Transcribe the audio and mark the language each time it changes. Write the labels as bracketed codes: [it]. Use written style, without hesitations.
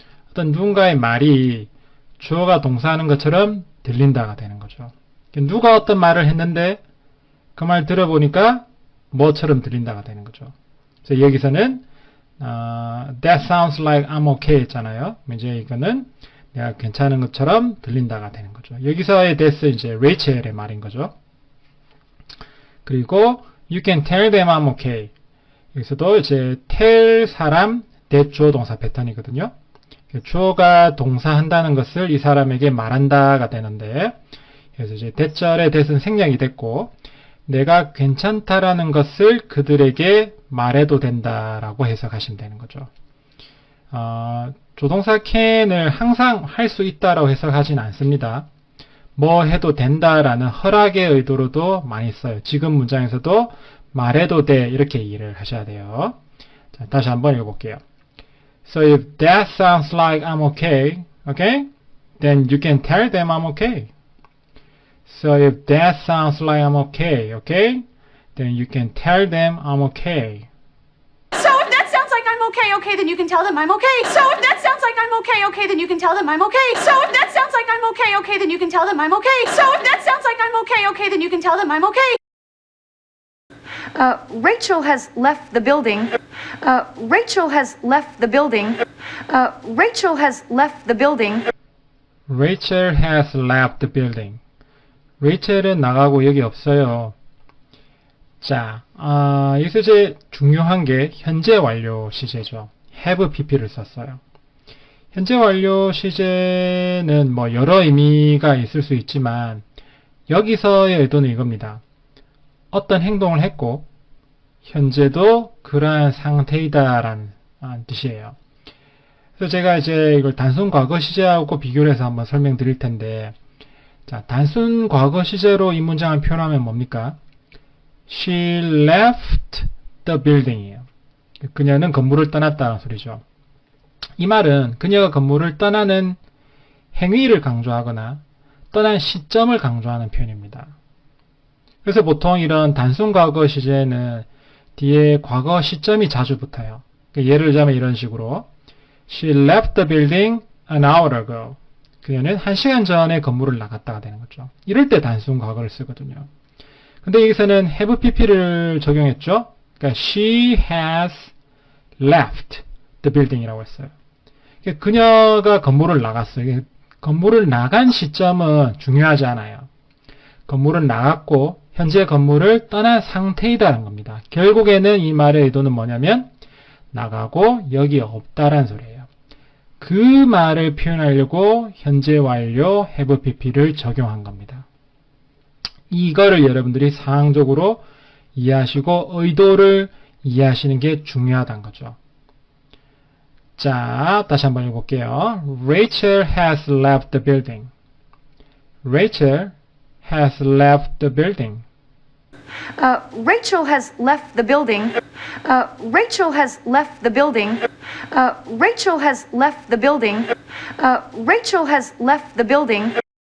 [ko] 어떤 누군가의 말이 주어가 동사하는 것처럼 들린다가 되는 거죠. 누가 어떤 말을 했는데 그 말 들어보니까 뭐처럼 들린다가 되는 거죠. 그래서 여기서는 [en] that sounds like I'm okay [ko] 했잖아요. 이제 이거는 내가 괜찮은 것처럼 들린다가 되는 거죠. 여기서의 that's 이제 레이첼의 말인 거죠. [en] 그리고 you can tell them I'm okay. [ko] 여기서도 이제 tell 사람 that 주어 동사 패턴이거든요. 주어가 동사한다는 것을 이 사람에게 말한다가 되는데 그래서 이제 that절의 that은 생략이 됐고 내가 괜찮다라는 것을 그들에게 말해도 된다라고 해석하시면 되는 거죠. 조동사 can을 항상 할 수 있다라고 해석하진 않습니다. 뭐 해도 된다라는 허락의 의도로도 많이 써요. 지금 문장에서도 말해도 돼 이렇게 이해를 하셔야 돼요. 자, 다시 한번 읽어볼게요. [en] So if that sounds like I'm okay, then you can tell them I'm okay. So if that sounds like I'm okay, okay? Then you can tell them I'm okay. So if that sounds like I'm okay, okay, then you can tell them I'm okay. So if that sounds like I'm okay, okay, then you can tell them I'm okay. So if that sounds like I'm okay, okay, then you can tell them I'm okay. So if that sounds like I'm okay, okay, then you can tell them I'm okay. Rachel has left the building. Rachel has left the building. Rachel has left the building. Rachel has left the building. [ko] 레이첼은 나가고 여기 없어요. 자, 여기서 이제 중요한 게 현재 완료 시제죠. have pp를 썼어요. 현재 완료 시제는 뭐 여러 의미가 있을 수 있지만 여기서의 의도는 이겁니다. 어떤 행동을 했고 현재도 그러한 상태이다라는 뜻이에요. 그래서 제가 이제 이걸 단순 과거 시제하고 비교를 해서 한번 설명드릴 텐데, 자, 단순 과거 시제로 이 문장을 표현하면 뭡니까? [en] She left the building이에요. [ko] 그녀는 건물을 떠났다는 소리죠. 이 말은 그녀가 건물을 떠나는 행위를 강조하거나 떠난 시점을 강조하는 표현입니다. 그래서 보통 이런 단순 과거 시제는 뒤에 과거 시점이 자주 붙어요. 예를 들자면 이런 식으로 [en] She left the building an hour ago. [ko] 그녀는 1시간 전에 건물을 나갔다가 되는 거죠. 이럴 때 단순 과거를 쓰거든요. 근데 여기서는 have pp를 적용했죠. 그러니까 [en] she has left the building이라고 했어요. [ko] 그녀가 건물을 나갔어요. 건물을 나간 시점은 중요하지 않아요. 건물은 나갔고 현재 건물을 떠난 상태이다라는 겁니다. 결국에는 이 말의 의도는 뭐냐면 나가고 여기 없다라는 소리예요. 그 말을 표현하려고 현재 완료 have pp를 적용한 겁니다. 이거를 여러분들이 상황적으로 이해하시고 의도를 이해하시는 게 중요하다는 거죠. 자, 다시 한번 읽어볼게요. [en] Rachel has left the building. Rachel has left the building. Rachel has left the building. Rachel has left the building. Rachel has left the building. Rachel has left the building.